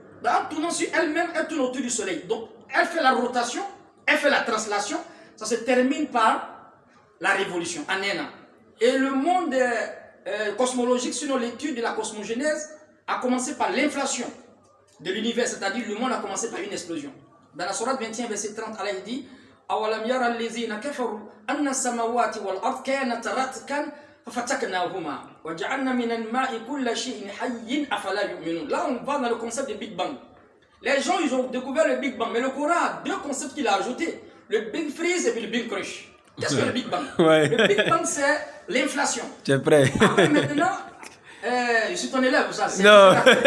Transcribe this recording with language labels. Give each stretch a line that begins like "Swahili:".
French: Donc, en tournant sur elle-même, elle tourne autour du soleil. Donc elle fait la rotation, elle fait la translation, ça se termine par la révolution en un an. Et le monde cosmologique, selon l'étude de la cosmogénèse, a commencé par l'inflation de l'univers, c'est-à-dire le monde a commencé par une explosion. Dans la sourate 21, verset 30, Allah dit
Arabic: أَوَلَمْ يَرَ الَّذِينَ كَفَرُوا أَنَّ السَّمَاوَاتِ وَالْأَرْضَ كَانَتَا رَتْقًا فَفَتَقْنَاهُمَا وَجَعَلْنَا مِنَ الْمَاءِ كُلَّ شَيْءٍ حَيٍّ أَفَلَا يُؤْمِنُونَ.
French: Là, on va dans le concept de Big Bang. Les gens, ils ont découvert le Big Bang, mais le Coran a deux concepts qu'il a ajoutés, le Big Freeze et puis le Big Crunch. Qu'est-ce que le Big Bang? Le Big Bang, c'est l'inflation. Tu es prêt? Après, maintenant, je suis ton élève, ça. Non.